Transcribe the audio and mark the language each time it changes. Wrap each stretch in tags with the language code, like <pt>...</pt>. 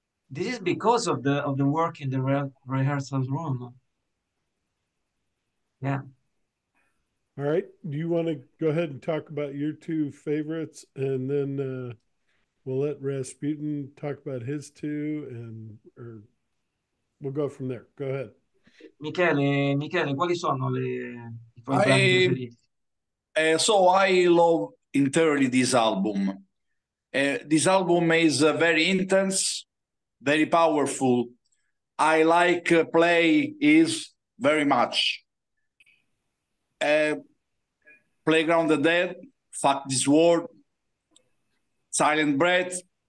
<en>this is because of the work in the rehearsal room. Yeah, All right. Do you want to go ahead and talk about your two favorites, and then we'll let Rasputin talk about his two, and or we'll go from there. Go ahead.</en> <it>Michele, quali sono i tuoi brani</it> <en>I</en> <it>preferiti?</it> <en>so I love entirely this album. This album is very intense, very powerful. I like play is very much. Uh, Playground the Dead, Fuck This World, Silent Breath.</en>